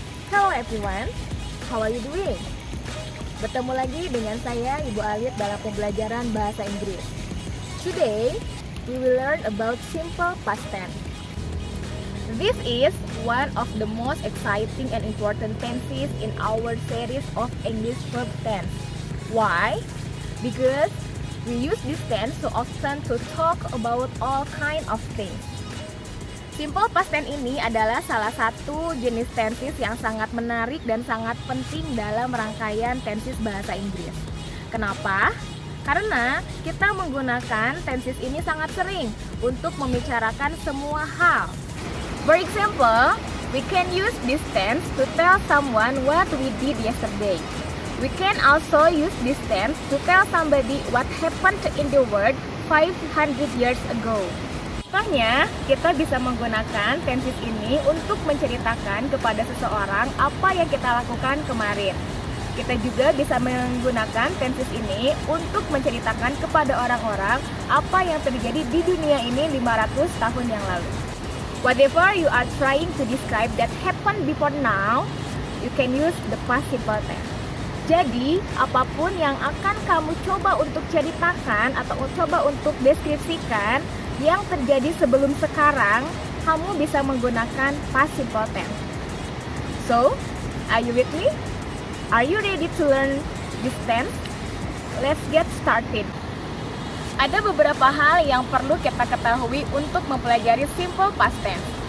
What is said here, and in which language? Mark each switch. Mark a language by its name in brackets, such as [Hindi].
[English] Hello everyone, how are you doing? [Indonesian] Bertemu lagi dengan saya Ibu Alit dalam pembelajaran bahasa Inggris. [English] Today, we will learn about simple past tense. This is one of the most exciting and important tenses in our series of English verb tense. Why? Because we use this tense so often to talk about all kind of things. [Indonesian] Simple past tense ini adalah salah satu jenis tenses yang sangat menarik dan sangat penting dalam rangkaian tenses bahasa Inggris. Kenapa? Karena kita menggunakan tenses ini sangat sering untuk membicarakan semua hal. [English] For example, we can use this tense to tell someone what we did yesterday. We can also use this tense to tell somebody what happened in the world 500 years ago. [Indonesian] Contohnya, kita bisa menggunakan tenses ini untuk menceritakan kepada seseorang apa yang kita lakukan kemarin. Kita juga bisa menggunakan tenses ini untuk menceritakan kepada orang-orang apa yang terjadi di dunia ini 500 tahun yang lalu. [English] Whatever you are trying to describe that happened before now, you can use the past simple tense. [Indonesian] Jadi, apapun yang akan kamu coba untuk ceritakan atau coba untuk deskripsikan yang terjadi sebelum sekarang, kamu bisa menggunakan past simple tense. [English] So, are you with me? Are you ready to learn this tense? Let's get started. [Indonesian] Ada beberapa hal yang perlu kita ketahui untuk mempelajari simple past tense.